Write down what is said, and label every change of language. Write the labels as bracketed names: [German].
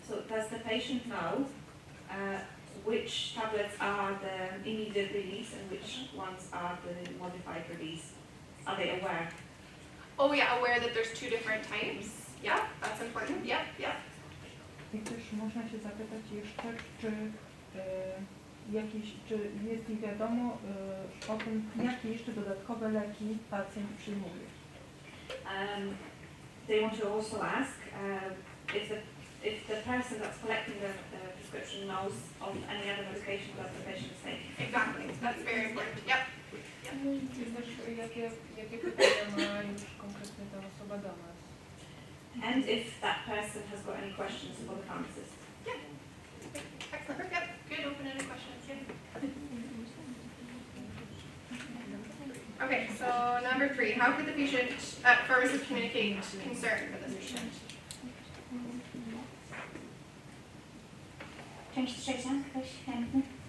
[English] So does the patient know which tablets are the immediate release and which ones are the modified release? Are they aware? Oh yeah, aware that there's 2 different types. Yeah, that's important. Yep, yep. [Polish] I też można się zapytać jeszcze, czy jest mi wiadomo o tym, jakie jeszcze dodatkowe leki pacjent przyjmuje. [English] They want to also ask if the person that's collecting the prescription knows of any other medication that the patient is taking. Exactly. That's very important. Yep. [Polish] I też jakie pytania ma już konkretnie ta osoba do nas? [English] And if that person has got any questions for the pharmacist. Excellent. Yep. Good open-ended questions. Yeah. Okay, so number 3. How could the pharmacist communicate concern for this patient? [Polish] Część trzecia, ktoś chętny?